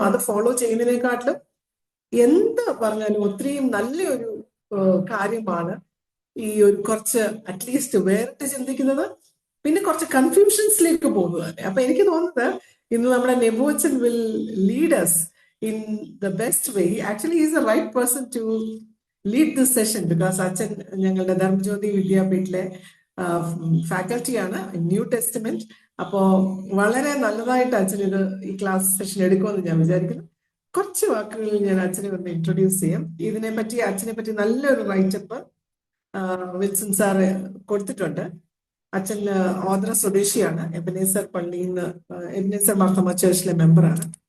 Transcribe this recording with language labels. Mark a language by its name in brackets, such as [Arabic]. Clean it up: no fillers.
[Malayalam] അത് ഫോളോ ചെയ്യുന്നതിനെക്കാട്ടിലും എന്ത് പറഞ്ഞാലും ഒത്തിരിയും നല്ലൊരു കാര്യമാണ് ഈ ഒരു കുറച്ച് അറ്റ്ലീസ്റ്റ് വേറിട്ട് ചിന്തിക്കുന്നത്, പിന്നെ കുറച്ച് കൺഫ്യൂഷൻസിലേക്ക് പോകുന്നത് തന്നെ. അപ്പൊ എനിക്ക് തോന്നുന്നത് ഇന്ന് നമ്മുടെ നെബുവച്ചൻ [English] Will lead us in the best way. Actually, he is the right person to lead this session because [Malayalam] അച്ഛൻ ഞങ്ങളുടെ ധർമ്മജ്യോതി വിദ്യാപീഠിലെ ഫാക്കൽറ്റിയാണ് ന്യൂ ടെസ്റ്റമെന്റ്. അപ്പോ വളരെ നല്ലതായിട്ട് അച്ഛൻ ഈ ക്ലാസ് സെഷൻ എടുക്കുമെന്ന് ഞാൻ വിചാരിക്കുന്നു. കുറച്ച് വാക്കുകളിൽ ഞാൻ അച്ഛനെ ഒന്ന് ഇൻട്രൊഡ്യൂസ് ചെയ്യാം. അച്ഛനെ പറ്റി നല്ലൊരു റൈറ്റപ്പ് വിൽസൺ സാറ് കൊടുത്തിട്ടുണ്ട്. അച്ഛൻ ഓദ്ര സ്വദേശിയാണ്, എബനേസർ പള്ളിയിൽ നിന്ന്, എബനേസർ മാർത്തോമ ചർച്ചിലെ മെമ്പറാണ്.